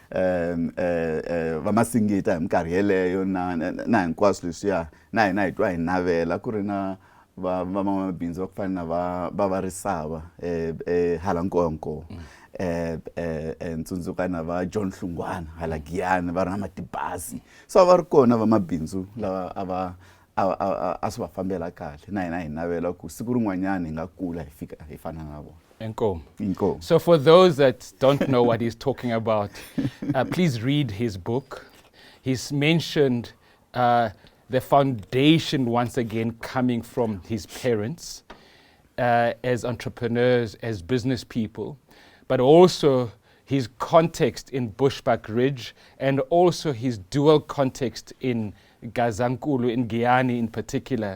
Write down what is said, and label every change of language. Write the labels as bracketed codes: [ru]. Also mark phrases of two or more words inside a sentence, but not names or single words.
[ts] Va masingita hi minkarhi yeleyo na hinkwaswo leswiya na hina hi twa hi navela ku ri na van'wamabindzu va ku fana na va Risava hala Nkonko. Ntsundzuka na va John Hlungwana hala Giyani va ri na matibazi. So va ri kona vamabindzu lava a swi va fambela kahle, na hina hi navela ku siku rin'wanyana hi nga kula hi fika hi fana na vona. Enkom. [en] So for those that don't know what he's talking about, please read his book. He's mentioned the foundation once again coming from his parents as entrepreneurs, as business people, but also his context in Bushbuck Ridge and also his dual context in Gazankulu, in Giyani in particular.